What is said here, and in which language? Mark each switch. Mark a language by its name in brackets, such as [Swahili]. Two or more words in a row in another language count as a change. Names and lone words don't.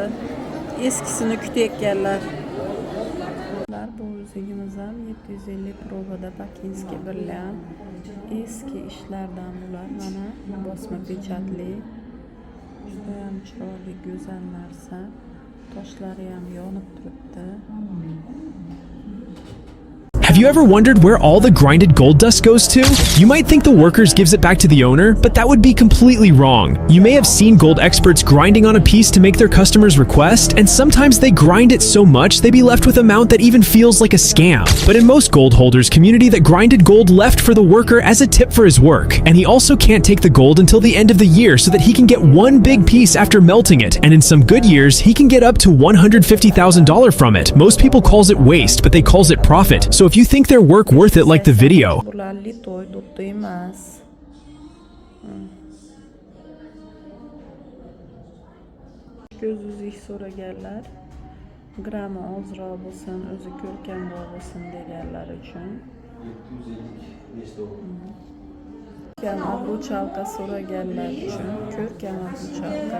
[Uzbek] Eskisini kutayotganlar. Bu uzugimiz ham 750 probada [Russian] Бакинский бриллиант. [Uzbek] Eski ishlardan bular. Mana bosma pechatli. Juda ham chiroyli, go'zal narsa. Toshlari ham yonib turibdi. [English] Have you ever wondered where all the grinded gold dust goes to? You might think the workers gives it back to the owner, but that would be completely wrong. You may have seen gold experts grinding on a piece to make their customers request, and sometimes they grind it so much they be left with amount that even feels like a scam. But in most gold holders community, that grinded gold left for the worker as a tip for his work, and he also can't take the gold until the end of the year so that he can get one big piece after melting it, and in some good years he can get up to $150,000 from it. Most people calls it waste, but they calls it profit. So if you think their work worth it, like the video. [Uzbek] Göz uzish so'raganlar, grammi ozroq bo'lsin, o'zi ko'rkamroq bo'lsin deganlar uchun. 750 Ko'rkam obruchalka so'raganlar uchun ko'rkam obruchalka.